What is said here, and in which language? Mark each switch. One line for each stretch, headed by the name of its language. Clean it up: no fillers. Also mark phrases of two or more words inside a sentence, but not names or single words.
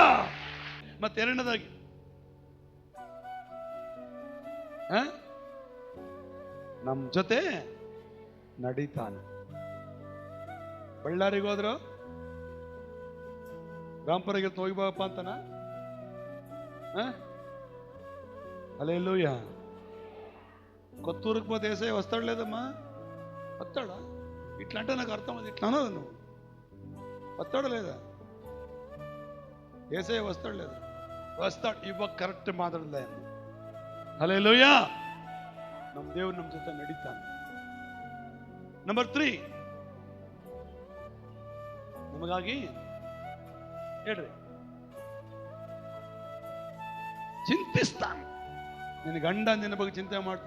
Kannada: ಮತ್ತೆ ಎರಡನೇದಾಗಿ ನಮ್ ಜೊತೆ ನಡೀತಾನೆ. ಬಳ್ಳಾರಿಗೆ ಹೋದ್ರು ರಾಂಪುರಿಗೆ ಹೋಗ್ಬಪ್ಪ ಅಂತನ. ಹಲ್ಲೆಲೂಯಾ.
Telugu: కొత్తూరుకు పోతే ఏసై వస్తాడు లేదమ్మా? వస్తాడా? ఇట్లా అంటే నాకు అర్థం అది. ఇట్లా అన్నది నువ్వు, వస్తాడు లేదా? ఏసై వస్తాడు లేదా? వస్తాడు. ఇవ్వ కరెక్ట్ మాట్లాడలే. హల్లెలూయా.
Kannada: ನಮ್ಮ ದೇವರು ನಮ್ಮ ಜೊತೆ ನಡೀತಾನೆ. ನಂಬರ್ 3 ನಮಗಾಗಿ ಹೇಳ್ರಿ, ಚಿಂತಿಸ್ತಾನೆ. ನಿನ್ನ ಗಂಡ ನಿನ್ನ ಬಗ್ಗೆ ಚಿಂತೆ ಮಾಡ್ತೀವಿ.